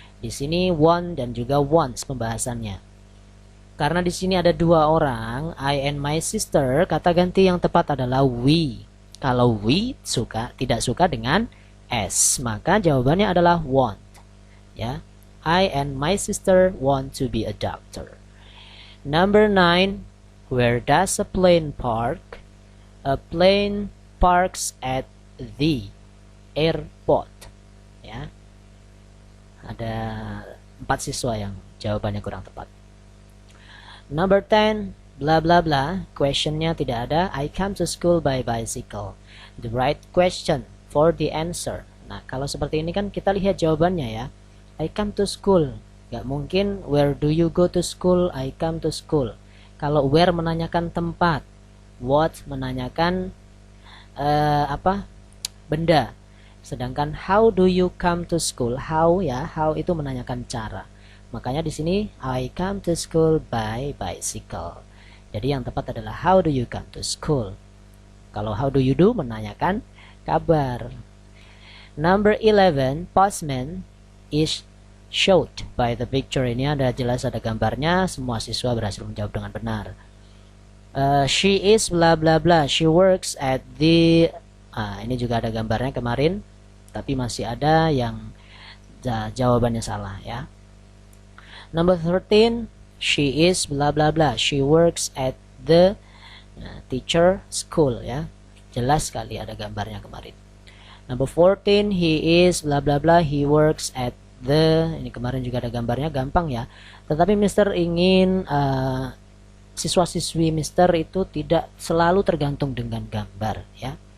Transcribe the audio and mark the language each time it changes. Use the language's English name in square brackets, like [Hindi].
[Indonesian] Di sini want dan juga wants pembahasannya. Karena di sini ada dua orang, I and my sister, kata ganti yang tepat adalah we. Kalau we tidak suka dengan s, maka jawabannya adalah want ya. [English] I and my sister want to be a doctor. Number 9, where does a plane park? A plane parks at the airport ya. [Indonesian] Ada 4 siswa yang jawabannya kurang tepat. [English] Number 10, bla bla bla, [Indonesian] questionnya tidak ada. [English] I come to school by bicycle. The right question for the answer. [Indonesian] Nah, kalau seperti ini kan kita lihat jawabannya ya. [English] I come to school. [Indonesian] Gak mungkin [English] where do you go to school, I come to school. [Indonesian] Kalau where menanyakan tempat, What menanyakan benda. Sedangkan [English] how do you come to school? [Indonesian] How itu menanyakan cara. Makanya di sini [English] I come to school by bicycle. [Indonesian] Jadi yang tepat adalah [English] how do you come to school. [Indonesian] Kalau [English] how do you do [Indonesian] menanyakan kabar. [English] Number 11, postman is showed by the picture. [Indonesian] Ini ada jelas ada gambarnya. Semua siswa berhasil menjawab dengan benar. [English] She is bla bla bla. She works at the [Indonesian] ini juga ada gambarnya kemarin, tapi masih ada yang jawabannya salah ya. [English] Number 13, she is bla bla bla. She works at the teacher school ya. [Indonesian] Jelas sekali ada gambarnya kemarin. [English] Number 14, he is bla bla bla. He works at the, [Indonesian] ini kemarin juga ada gambarnya, gampang ya. Tetapi Mister ingin siswa-siswi Mister itu tidak selalu tergantung dengan gambar ya.